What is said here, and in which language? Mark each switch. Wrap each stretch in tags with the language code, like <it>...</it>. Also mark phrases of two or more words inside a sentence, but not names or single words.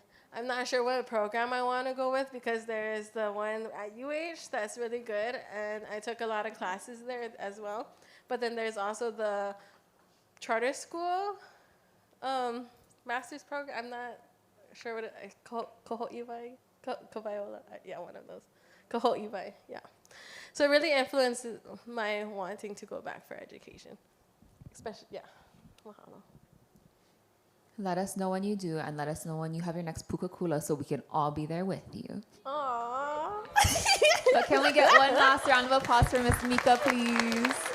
<en>I'm not sure what program I want to go with because there is the one at UH that's really good, and I took a lot of classes there as well. But then there's also the charter school master's program. I'm not sure what it is. Kohoʻiwai? Kawaiola? Yeah, one of those. Kohoʻiwai, yeah. So it really influenced my wanting to go back for education. Especially, yeah. Mahalo. Let us know when you do, and let us know when you have your next Pukakula so we can all be there with you. Aww. So can we get one last round of applause for Miss Mika, please?</en>